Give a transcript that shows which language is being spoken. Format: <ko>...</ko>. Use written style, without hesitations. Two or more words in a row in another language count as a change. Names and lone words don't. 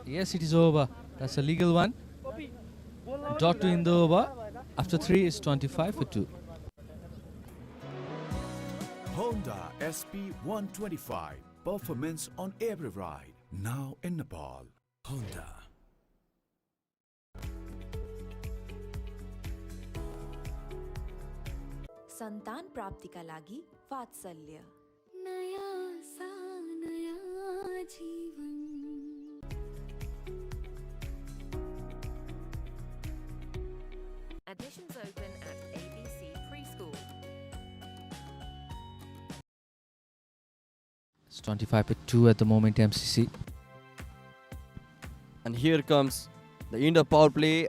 <en>Yes, it is over. That's a legal one. Dot to in the over. After 3 is 25 for 2. Honda SP 125. Performance on every ride. Now in Nepal. Honda.</en> <ne>सन्तान प्राप्तिका लागि वात्सल्य नया सा नया जीवन</ne> <en>Admissions open at ABC Preschool. It's 25 for 2 at the moment, MCC. And here comes the end of power play.</en>